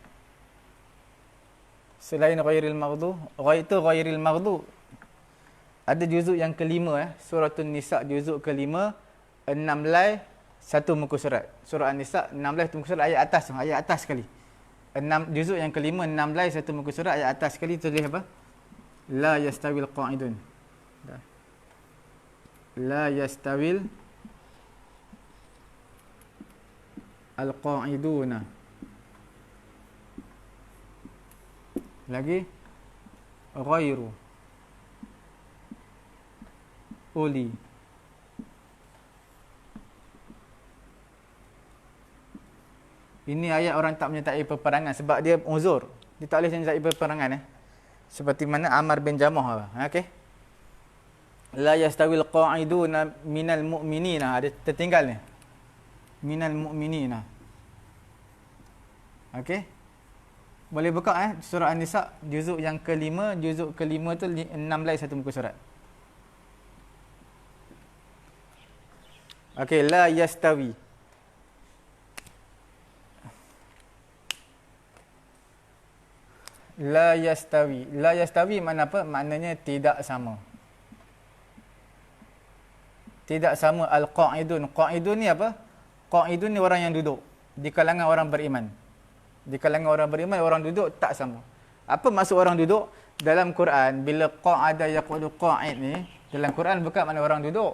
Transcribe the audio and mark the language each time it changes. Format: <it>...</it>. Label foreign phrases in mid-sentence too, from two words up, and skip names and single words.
<ar>Selain ghairil maghdu, itu ghairil maghdu.</ar> <ms>Ada juzuk yang kelima Suratul Nisa juzuk kelima, 6 lai 1 muka surat. Surah An-Nisa 6 lai 1 muka surat, ayat atas sekali. Juzuk yang kelima 6 lai 1 muka surat, ayat atas sekali tulis apa?</ms> <ar>La yastawil qa'idun. La yastawil al-qa'iduna. Lagi ghairu uli.</ar> <ms>Ini ayat orang tak menyertai peperangan sebab dia uzur. Dia tak boleh menyertai peperangan Seperti mana Ammar bin Jamuh. Okey.</ms> <ar>La yastawil qa'iduna minal mu'minina.</ar> <ms>Ada tertinggal ni.</ms> <ar>Minal mu'minina.</ar> <ms>Okey. Boleh buka surah An-Nisa juzuk yang kelima. Juzuk kelima tu 6 lai 1 muka surat. Okey,</ms> <ar>la yastawi. La yastawi. La yastawi</ar> <ms>makna apa? Maknanya tidak sama. Tidak sama al-qa'idun. Qa'idun ni apa? Qa'idun ni orang yang duduk di kalangan orang beriman. Di kalangan orang beriman, orang duduk tak sama. Apa maksud orang duduk? Dalam Quran, bila</ms> <ar>qa'ada yaqudu qa'id</ar> <ms>ni, dalam Quran bukan makna orang duduk.</ms>